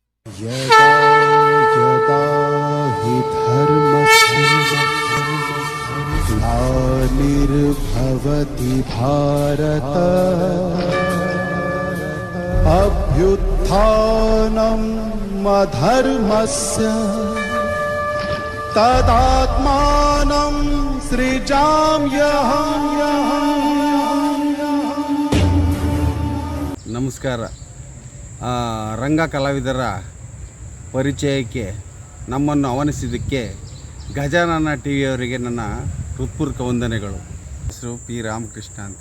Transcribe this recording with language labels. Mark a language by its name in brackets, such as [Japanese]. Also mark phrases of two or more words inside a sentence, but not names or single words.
[Sanskrit] यदा यदा हि धर्मस्य ग्लानिर्भवति भारत अभ्युत्थानम् अधर्मस्य तदात्मानं सृजाम्यहम्। [Kannada] ನಮಸ್ಕಾರ. ರಂಗ ಕಲಾವಿದರ ಪರಿಚಯಕ್ಕೆ ನಮ್ಮನ್ನು ಆಹ್ವಾನಿಸಿದ್ದಕ್ಕೆ ಗಜಾನನ ಟಿ ವಿಯವರಿಗೆ ನನ್ನ ಹೃತ್ಪೂರ್ವಕ ವಂದನೆಗಳು. ಹೆಸರು ಪಿ ರಾಮಕೃಷ್ಣ ಅಂತ.